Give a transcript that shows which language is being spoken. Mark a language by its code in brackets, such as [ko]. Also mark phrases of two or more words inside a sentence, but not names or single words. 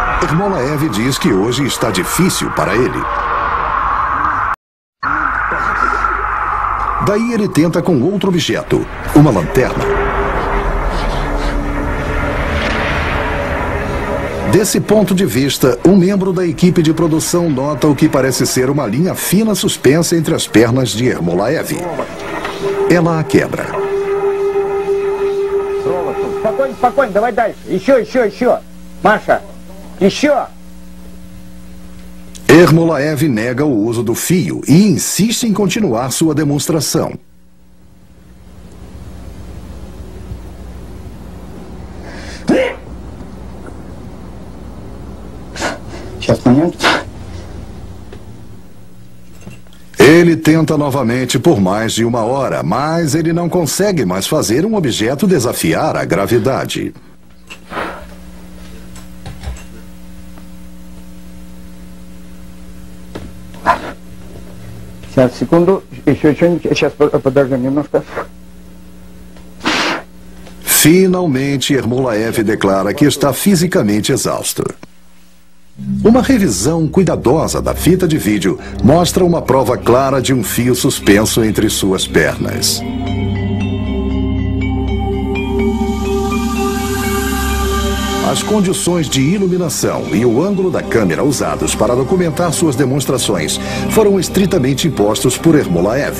[pt] Ermolaev diz que hoje está difícil para ele. Daí ele tenta com outro objeto, uma lanterna. Desse ponto de vista, um membro da equipe de produção nota o que parece ser uma linha fina suspensa entre as pernas de Ermolaev. Ela a quebra. [ru] Спокойно, спокойно, давай дальше. Еще. Маша, еще. [pt] Ermolaev nega o uso do fio e insiste em continuar sua demonstração. Ele tenta novamente por mais de 1 hora, mas ele não consegue mais fazer um objeto desafiar a gravidade. [ru] Сейчас, секунду, еще что-нибудь. Сейчас, подождем немножко. [pt] Finalmente, Ermolaev declara que está fisicamente exausto. Uma revisão cuidadosa da fita de vídeo mostra uma prova clara de um fio suspenso entre suas pernas. As condições de iluminação e o ângulo da câmera usados para documentar suas demonstrações foram estritamente impostos por Ermolaev.